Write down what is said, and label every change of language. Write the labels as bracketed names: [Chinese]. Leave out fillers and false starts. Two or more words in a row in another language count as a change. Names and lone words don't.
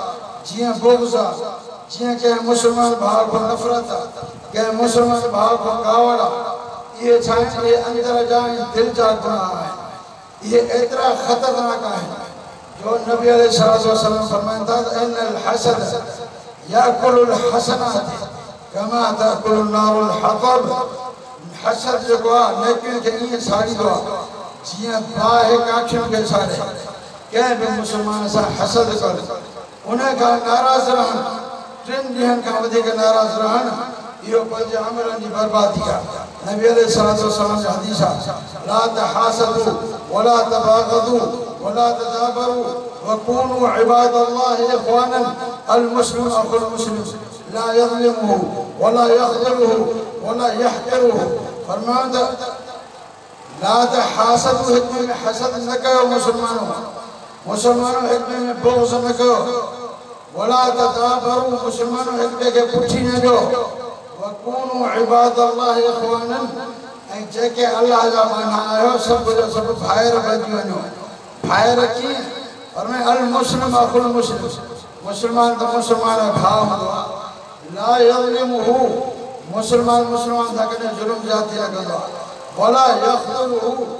[Sindhi] जीअं बुग़्ज़ आहे जीअं कंहिं मुस्लमान भाउ खां नफ़रत आहे कंहिं मुस्लमान भाउ खां कावड़ आहे इहे छा आहिनि इहे अंदर जा ऐं दिलि जा गुनाह आहिनि इहे एतिरा ख़तरनाक आहिनि जो नबी अलैहिस्सलातु वस्सलाम फरमाइनि था त [Arabic] إن الحسد يأكل الحسنات كما تأكل النار الحطب [Sindhi] हसद जेको आहे नेकियुनि खे ईअं साड़ींदो आहे जीअं बाहि काठियुनि खे साड़े कंहिं बि मुस्लमान सां हसद कर उन खां नाराज़ रहनि 3 ॾींहंनि खां वधीक नाराज़ रहनि इहो पंहिंजे अमलनि जी बर्बादी आहे नबी अलैहिस्सलातु वस्सलाम जी हदीस आहे [Arabic] لا تحاسدوا ولا تباغضوا ولا تدابروا وكونوا عباد الله إخوانا المسلم أخو المسلم لا يظلمه ولا يخذله ولا يحقره [Sindhi] فرمایا [Arabic] لا تحاسدوا [Sindhi] हिक में हसद न कयो मुसलमानों हिक में बुग़्ज़ न कयो [Arabic] ولا تدابروا [Sindhi] मुसलमानों हिक ॿिए खे पुठी न ॾियो [Arabic] وكونوا عباد الله إخوانا [Sindhi] ऐं जेके अल्लाह जा माना आहियो सभु जो सभु भाइर बणिजी वञो भाइर कीअं फरमाए [Arabic] المسلم أخو المسلم [Sindhi] मुसलमान तो मुसलमान भाउ हूंदो आहे [Arabic] لا يظلمه [Sindhi] मुसलमान सां कॾहिं ज़ुल्म ज्यादती न कंदो आहे [Arabic] ولا يخذله